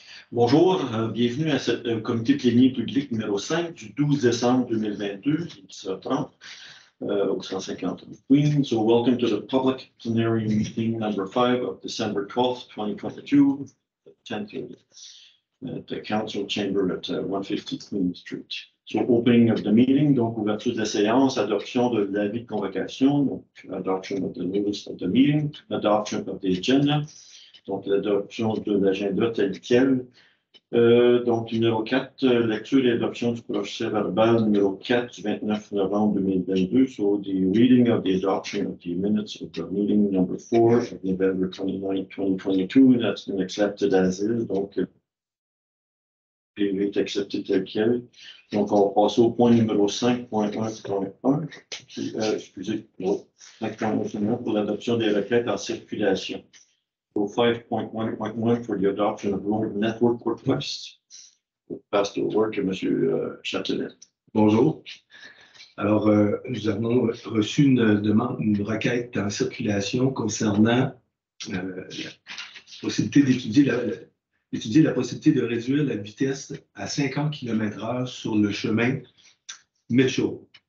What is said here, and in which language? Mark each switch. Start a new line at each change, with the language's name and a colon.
French: Bonjour, bienvenue à ce comité plénier public numéro 5 du 12 décembre 2022, 17h30, au 150 Queen.
English: So welcome to the public plenary meeting number 5 of December 12th, 2022, at 10:30 at the council chamber at 150 Queen Street. So opening of the meeting,
French: donc ouverture de la séance, adoption de l'avis de convocation, donc
English: adoption of the notice of the meeting, adoption of the agenda,
French: donc l'adoption de l'agenda tel quel. Donc, numéro 4, lecture et adoption du procès verbal numéro 4 du 29 novembre 2022.
English: So, the reading of the adoption of the minutes of the meeting number 4 of November 29, 2022. That's been accepted as is.
French: Donc, PV est accepté tel quel. Donc, on va passer au point numéro 5.1.1. Excusez, 5.1 pour l'adoption des requêtes en circulation.
English: So 5.1.1 for the adoption of road network requests. We'll pass the word to M. Châtelet.
French: Bonjour. Alors, nous avons reçu une requête en circulation concernant la possibilité d'étudier la possibilité de réduire la vitesse à 50 km/h sur le chemin Mitchell.